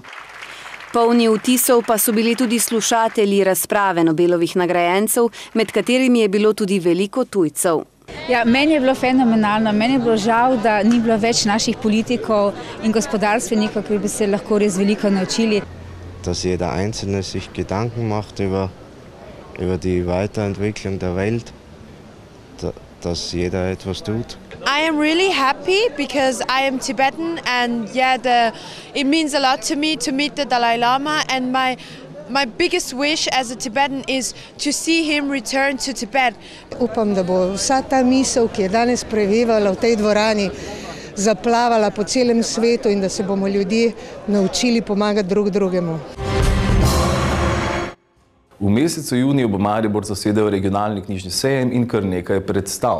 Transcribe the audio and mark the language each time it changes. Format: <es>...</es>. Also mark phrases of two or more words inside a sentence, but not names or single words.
<sl>Polni vtisov pa so bili tudi slušatelji razprave Nobelovih nagrajencev, med katerimi je bilo tudi veliko tujcev. Ja, meni je bilo fenomenalno, meni je bilo žal, da ni bilo več naših politikov in gospodarstvenikov, ki bi se lahko res veliko naučili.</sl> <de>Dass jeder Einzelne sich Gedanken macht über die Weiterentwicklung der Welt, dass jeder etwas tut.</de> <en>I am really happy because I am Tibetan and it means a lot to me to meet the Dalai Lama, and my biggest wish as a Tibetan is to see him return to Tibet.</en> <sl>Upam, da bo vsa ta misel, ki je danes prevevala v tej dvorani, zaplavala po celem svetu in da se bomo ljudje naučili pomagati drug drugemu. V mesecu juniju bo Maribor zasedel regionalni knjižni sejem in kar nekaj predstav.</sl>